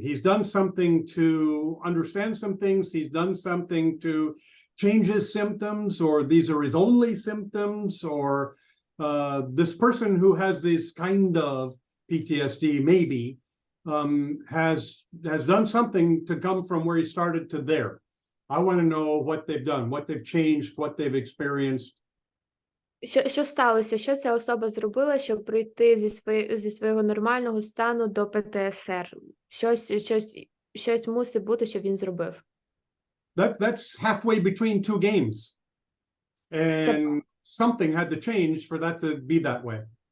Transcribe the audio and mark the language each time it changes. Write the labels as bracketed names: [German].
[English] He's done something to understand some things. He's done something to change his symptoms, or these are his only symptoms, or this person who has this kind of PTSD maybe has done something to come from where he started to there. I want to know what they've done, what they've changed, what they've experienced. [Ukrainian] Що сталося? Що ця особа зробила, щоб прийти зі свого нормального стану до ПТСР? Щось мусить бути, що він зробив. [English] That's halfway between two games. And something had to change for that to be that way.